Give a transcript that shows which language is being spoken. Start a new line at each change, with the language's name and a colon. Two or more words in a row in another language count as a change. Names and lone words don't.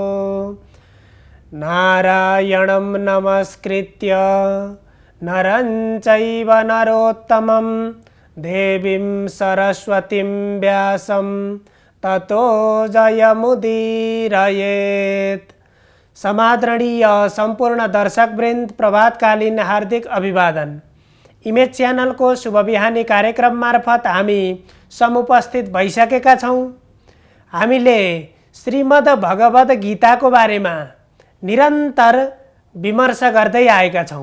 Sanskrit: नारायणं नमस्कृत्य नरं चैव नरोत्तमं देवीं सरस्वतीं व्यासं ततो जयमुदीरयेत्।
Nepali: समादरणीय सम्पूर्ण दर्शकवृन्द, प्रभातकालीन हार्दिक अभिवादन। इमेज च्यानल को शुभ बिहानी कार्यक्रम मार्फत हामी समुपस्थित भइसकेका छौं। हामीले श्रीमद् भगवत गीता को बारेमा निरन्तर विमर्श गर्दै आएका छौं।